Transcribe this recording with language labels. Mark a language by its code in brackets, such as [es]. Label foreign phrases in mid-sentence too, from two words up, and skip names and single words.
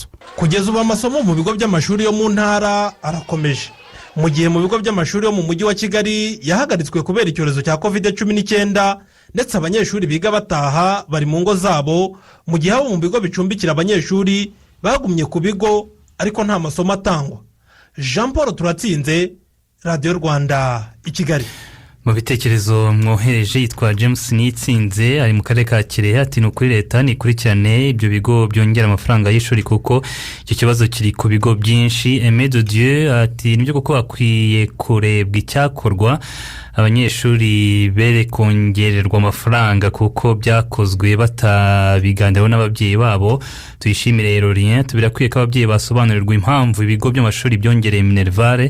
[rw] Kugeza ubu amasomo mu bigo by'amashuri yo mu ntara arakomeje, mu gihe mu bigo by'amashuri yo mu mujyi wa Kigali yahagaritswe kubera icyorezo cya COVID-19, ndetse abanyeshuri biga bataha bari mu ngo zabo, mu gihe abo mu bigo bicumbikira abanyeshuri bagumye ku bigo ariko nta masomo atangwa. Jean Paul Turatsinze, Radio Rwanda i Kigali. Mu bitekerezo mwohereje yitwa James Nitsinze ari mu karere ka Kirehe ati nukuri leta nikurikirane ibyo bigo byongera amafaranga y'ishuri kuko icyo kibazo kiri ku bigo byinshi. Aimé de Dieu ati nibyo kuko akwiye kurebwa icyakorwa abanyeshuri bere kongererwa amafaranga kuko byakozwe batabiganiraho n'ababyeyi babo. Tuyishimire Lorien tubirakwiye ko ababyeyi basobanurirwa impamvu ibigo by'amashuri byongereye minervare.